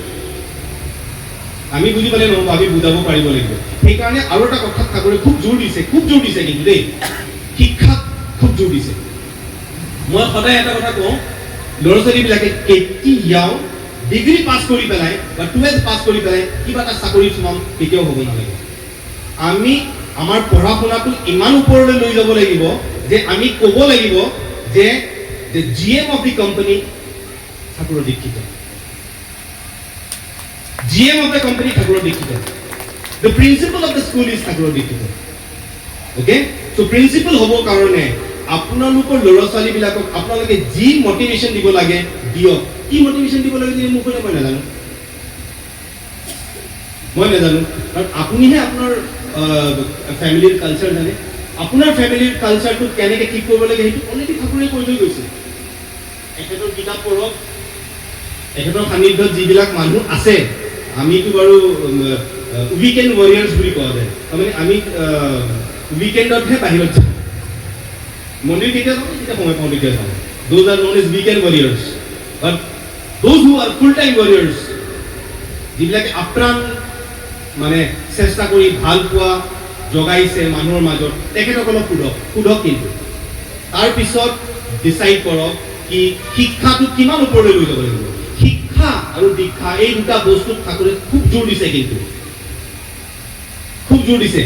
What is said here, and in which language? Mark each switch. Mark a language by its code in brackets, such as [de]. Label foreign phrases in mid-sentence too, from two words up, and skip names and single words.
[as] আমি বুজাব পাৰিব লাগিব সেইকাৰণে আৰু এটা কথাত ঠাকুৰে খুব জোৰ দিছে কিন্তু দেই শিক্ষাত খুব জোৰ দিছে মই সদায় এটা কথা কওঁ ল'ৰা ছোৱালীবিলাকে কেতিয়াও ডিগ্ৰী পাছ কৰি পেলাই বা 12th পাছ কৰি পেলাই কিবা এটা চাকৰিত সোমাম কেতিয়াও হ'ব নালাগে আমি আমাৰ পঢ়া শুনাটো ইমান ওপৰলৈ লৈ যাব লাগিব যে আমি ক'ব লাগিব যে [en] GM of the company [as] ঠাকুৰৰ দীক্ষিত [en] GM of the company [as] ঠাকুৰৰ দীক্ষিত [en] the principal of the school is [as] ঠাকুৰৰ দীক্ষিত [en] okay so [as] principal হ'ব কাৰণে আপোনালোকৰ ল'ৰা ছোৱালীবিলাকক আপোনালোকে যি মটিভেশ্যন দিব লাগে দিয়ক কি মটিভেশ্যন দিব লাগে যে মই নাজানো কাৰণ আপুনিহে আপোনাৰ ফেমিলিৰ কালচাৰ জানে, আপোনাৰ ফেমিলিৰ কালচাৰটো কেনেকৈ ঠিক কৰিব লাগে সেইটো অলৰেডি ঠাকুৰে কৈ থৈ গৈছে। এখেতৰ কিতাপ পঢ়ক, এখেতৰ সান্নিধ্যত যিবিলাক মানুহ আছে, আমিতো বাৰু [en] weekend warriors [as] বুলি কোৱা যায়, তাৰমানে আমি উইকেণ্ডতহে বাহিৰত যাওঁ, মন্দিৰ কেতিয়া যাওঁ, যেতিয়া সময় পাওঁ তেতিয়া যাওঁ। [en] Those are known as weekend warriors. But those who are full-time warriors, [as] যিবিলাকে আপ্ৰাণ মানে চেষ্টা কৰি ভাল পোৱা জগাইছে মানুহৰ মাজত, তেখেতসকলক সোধক কিন্তু তাৰপিছত ডিচাইড কৰক কি শিক্ষাটো কিমান ওপৰলৈ লৈ যাব লাগিব। শিক্ষা আৰু দীক্ষা এই দুটা বস্তুত ঠাকুৰে খুব জোৰ দিছে, কিন্তু খুব জোৰ দিছে।